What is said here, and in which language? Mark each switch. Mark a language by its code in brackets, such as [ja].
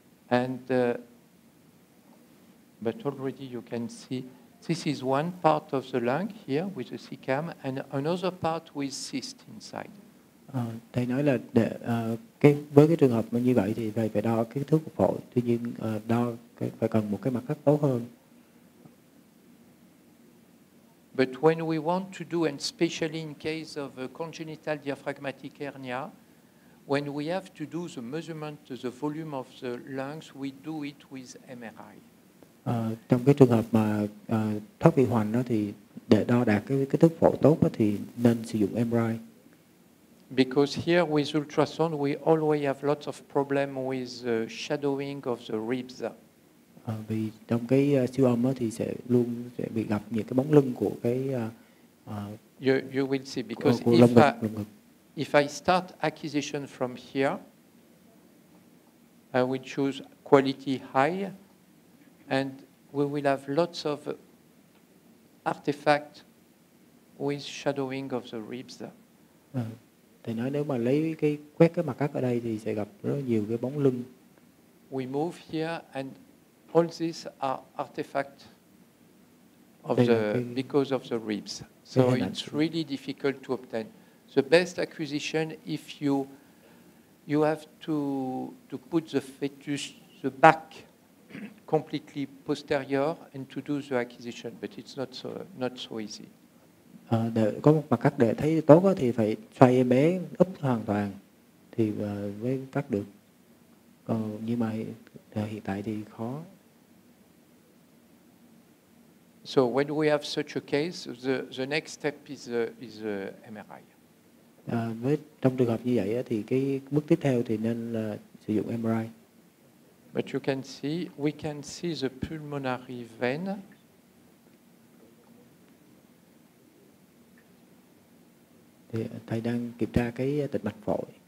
[en] And but already you can see, this is one part of the lung here with the CCAM, and another part with cyst inside. [vi] Thầy nói là với cái trường hợp như vậy thì phải đo cái kích thước của phổi, tuy nhiên phải cần một cái mặt cắt tốt hơn. [en] But when we want to do, and especially in case of a congenital diaphragmatic hernia, when we have to do the measurement of the volume of the lungs, we do it with MRI. [vi] Trong cái trường hợp mà thoát vị hoành đó thì để đo đạt cái kích thước phổi tốt đó, thì nên sử dụng MRI. [en] Because here with ultrasound we always have lots of problem with the shadowing of the ribs. [vi] Vì trong cái siêu âm thì sẽ luôn bị gặp những cái bóng lưng của cái [en] You will see, because [vi] của lồng ngực. [en] if I start acquisition from here, I will choose quality high, and we will have lots of artifact with shadowing of the ribs. [vi] Thầy nói nếu mà lấy cái quét cái mặt cắt ở đây thì sẽ gặp rất nhiều cái bóng lưng. [en] We move here, and all these are artifacts of because of the ribs. So it's really difficult to obtain. The best acquisition, if you have to put the fetus, the back completely posterior, and to do the acquisition, but it's not so easy. [vi] Để có một mặt cắt để thấy tốt thì phải xoay em bé úp hoàn toàn thì mới cắt được. Nhưng mà hiện tại thì khó. [en] So when we have such a case, the next step is MRI. [vi] Trong trường hợp như vậy thì cái bước tiếp theo thì nên là sử dụng MRI. [en] But you can see, we can see the pulmonary vein. [vi] Thì thầy đang kiểm tra cái tĩnh mạch phổi.